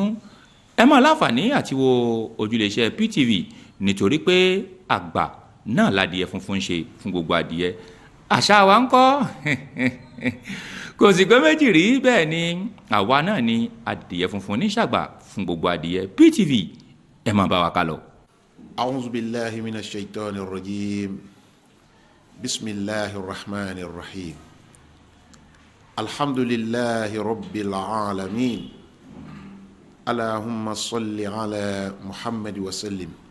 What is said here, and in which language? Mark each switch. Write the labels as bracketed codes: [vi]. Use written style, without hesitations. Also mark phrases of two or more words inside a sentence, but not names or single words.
[yo] ẹ máa láǹfààní àti wo ojúléeṣẹ́ PTV nítorí pé àgbà náà ládìẹ funfun ṣe fún gbogbo adìẹ. àṣà wa ń kọ́ kò sì pé méjì rí bẹ́ẹ̀ ni àwa náà ni adìẹ funfun ní ṣàgbà fún gbogbo adìẹ. PTV ẹ máa bá wa ká lọ. [ar] أعوذ بالله من الشيطان الرجيم. بسم الله الرحمن الرحيم. الحمد لله رب العالمين. اللهم صل على محمد وسلم.